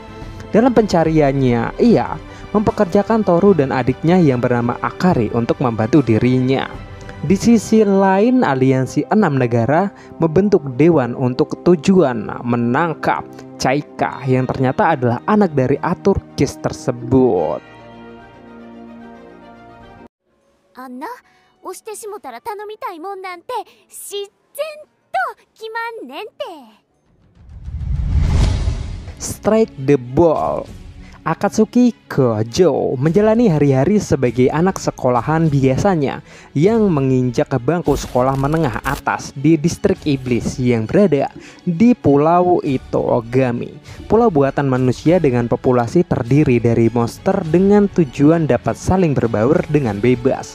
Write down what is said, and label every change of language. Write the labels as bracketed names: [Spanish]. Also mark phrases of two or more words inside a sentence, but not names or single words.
[Indonesian] Dalam pencariannya, ia mempekerjakan Toru dan adiknya yang bernama Akari untuk membantu dirinya. Di sisi lain, aliansi 6 negara membentuk dewan untuk tujuan menangkap Chaika yang ternyata adalah anak dari Arthur Guest tersebut. [Japanese] あんな押してしもたら頼みたいもんなんて自然と決まんねんて。 [English] Strike the ball. [Indonesian] Akatsuki Gojo menjalani hari-hari sebagai anak sekolahan biasanya yang menginjak ke bangku sekolah menengah atas di distrik iblis yang berada di Pulau Itogami. Pulau buatan manusia dengan populasi terdiri dari monster dengan tujuan dapat saling berbaur dengan bebas.